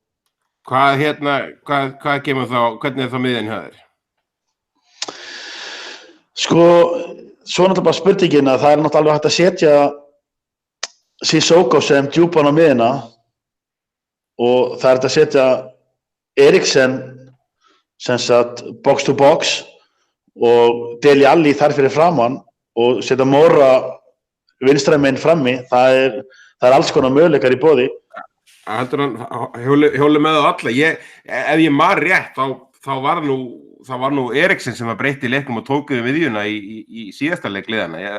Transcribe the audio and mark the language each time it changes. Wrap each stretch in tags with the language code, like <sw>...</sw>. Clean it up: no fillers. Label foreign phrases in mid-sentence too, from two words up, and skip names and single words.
<is>Hvað kemur þá, hvernig er þá miðjan hjá þér? Sko, svo náttúrulega bara spurningin að það er náttúrulega hægt að setja Sissoko sem djúpan á miðjuna og það er hægt að setja Eriksen sem sagt</is> <en>box to box</en> <is>og Dele Alli þar fyrir framann og setja Mora vinstra megin frammi, það er alls konar möguleikar í boði. Heldur hann hjóli með á alla. Ef ég man rétt, þá var nú Eriksen sem að breytti leiknum og tók við miðjuna í síðasta leik liðana.</is>